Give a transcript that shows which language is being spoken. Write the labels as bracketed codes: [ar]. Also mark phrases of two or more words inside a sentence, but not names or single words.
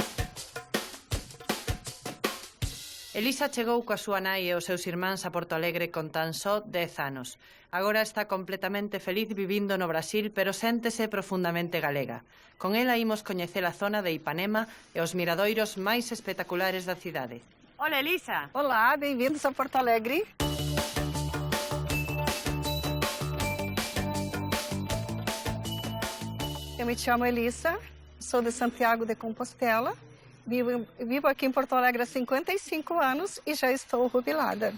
[gl] Elisa chegou coa súa nai e os seus irmáns a Porto Alegre con tan só 10 anos. Agora está completamente feliz vivindo no Brasil, pero séntese profundamente galega. Con ela imos coñecer a zona de Ipanema e os miradoiros máis espectaculares da cidade. Hola, Elisa. [pt] Olá, bem-vindos a Porto Alegre. Eu me chamo Elisa, sou de Santiago de Compostela, vivo aqui em Porto Alegre há 55 anos e já estou jubilada.